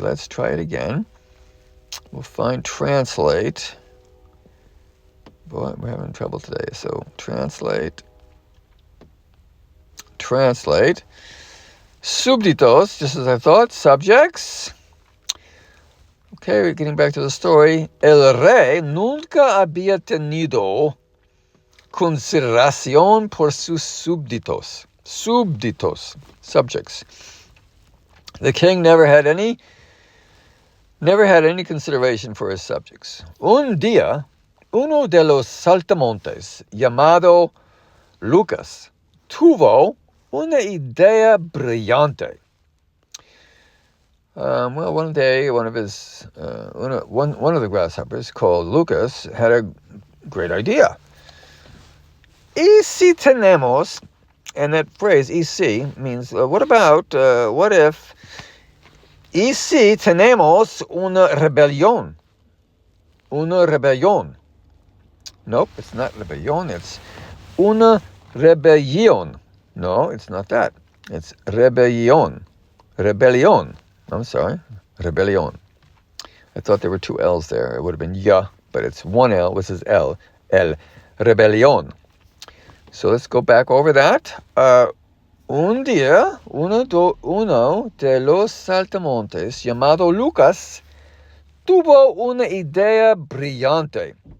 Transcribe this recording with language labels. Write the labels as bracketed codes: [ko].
[en] Let's try it again. We'll find translate. Boy, we're having trouble today. So translate. Súbditos, just as I thought, subjects. Okay, we're getting back to the story. [es] El rey nunca había tenido consideración por sus súbditos. [en] Súbditos, subjects. The king never had any consideration for his subjects. [es] Un día, uno de los saltamontes, llamado Lucas, tuvo una idea brillante. [en] One day, one of the grasshoppers, called Lucas, had a great idea. [es] Y si tenemos, [en] and that phrase, [es] y si, [en] means, what if, [es] y si tenemos una rebelión? [en] Nope, it's not rebellion, it's [es] una rebellión. [en] No, it's not that. It's rebellion. I'm sorry, rebellion. I thought there were two L's there. It would have been ya, but it's one L, which is L. Rebellion. So let's go back over that. [es] Un día, uno de los saltamontes, llamado Lucas, tuvo una idea brillante.